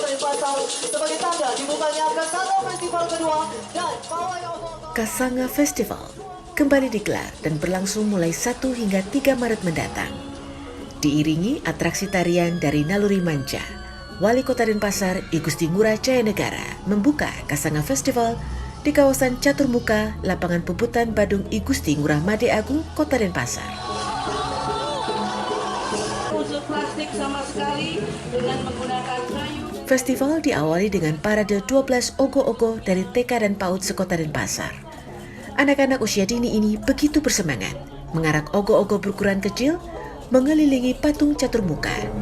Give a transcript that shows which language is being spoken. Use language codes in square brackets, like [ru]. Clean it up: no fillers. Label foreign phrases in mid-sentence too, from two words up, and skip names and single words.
[id] Pasar sebagai tanda dibukanya Kasanga Festival kedua dan pawai ogoh-ogoh. Kasanga Festival kembali digelar dan berlangsung mulai 1 hingga 3 Maret mendatang. Diiringi atraksi tarian dari Naluri Manca, Wali Kota Denpasar I Gusti Ngurah Cayanegara membuka Kasanga Festival di kawasan Caturmuka, Lapangan Puputan Badung I Gusti Ngurah Made Agung, Kota Denpasar. Unsur plastik sama sekali dengan menggunakan kayu. Festival diawali dengan parade 12 ogoh-ogoh dari TK dan PAUD sekota Denpasar. Anak-anak usia dini ini begitu bersemangat mengarak ogoh-ogoh berukuran kecil mengelilingi patung Caturmuka.